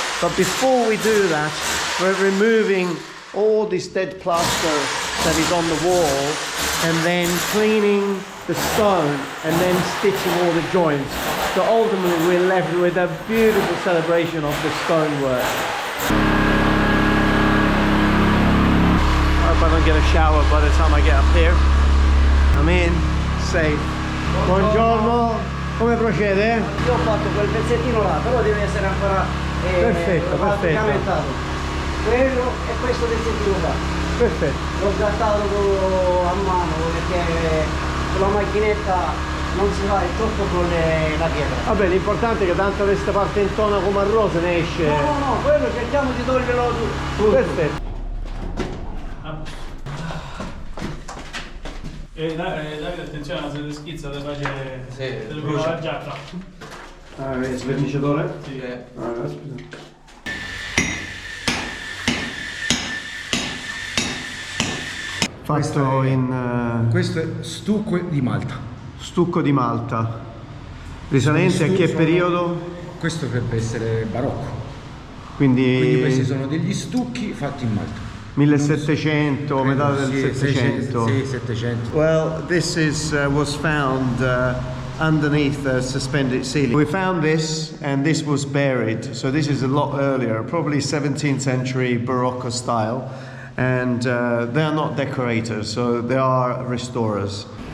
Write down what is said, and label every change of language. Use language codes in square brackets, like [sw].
[en] But before we do that, we're removing all this dead plaster that is on the wall and then cleaning the stone and then stitching all the joints. So ultimately we're left with a beautiful celebration of the stonework. I hope I don't get a shower by the time I get up here. I'm in, safe. [it] Buongiorno, come procede? Io ho fatto quel pezzettino là, però deve essere ancora perfetto. Quello e questo pezzettino qua. Perfetto. L'ho sgattato a mano perché con la macchinetta non si fa il tocco con la pietra. Vabbè, l'importante è che tanto questa parte intonaco marrone se ne esce. No, quello cerchiamo di toglierlo tutto. Perfetto. Davide, attenzione, se le schizza le face Sì, la giacca. Ah, il verniciatore? Sì. Scusa. Fatto in Questo è stucco di Malta. stucco di Malta. Risalente a che periodo? Questo dovrebbe essere barocco. Quindi questi sono degli stucchi fatti in Malta. 1700, metà del 700. Sì, 700. [en] Well, this is was found underneath the suspended ceiling. We found this and this was buried. So this is a lot earlier, probably 17th century Barocco style. And they are not decorators, so they are restorers.